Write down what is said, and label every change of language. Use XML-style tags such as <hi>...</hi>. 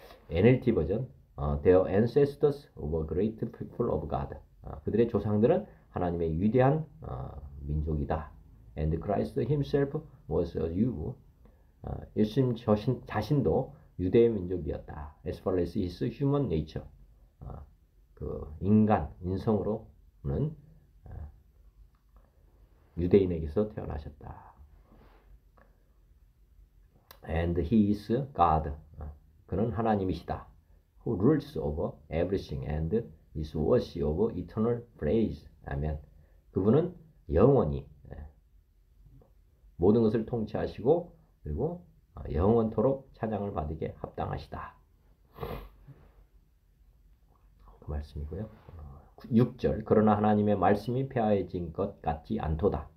<en>NLT 버전 Their ancestors were great people of God.</en> <ko>그들의 조상들은 하나님의 위대한 민족이다.</ko> <en>And Christ himself was a Jew.</en> <ko>예수님 자신도 유대의 민족이었다.</ko> <en>As far as his human nature.</en> <ko>그 인성으로는 유대인에게서 태어나셨다.</ko> <en>And he is God.</en> <ko>그는 하나님이시다.</ko> <en>Who rules over everything and is worthy of eternal praise.</en> <ko>아멘. 그분은 영원히 모든 것을 통치하시고 그리고 영원토록 찬양을 받으게 합당하시다. 그 말씀이고요. 6절 그러나 하나님의 말씀이 폐하여진 것 같지 않도다.</ko>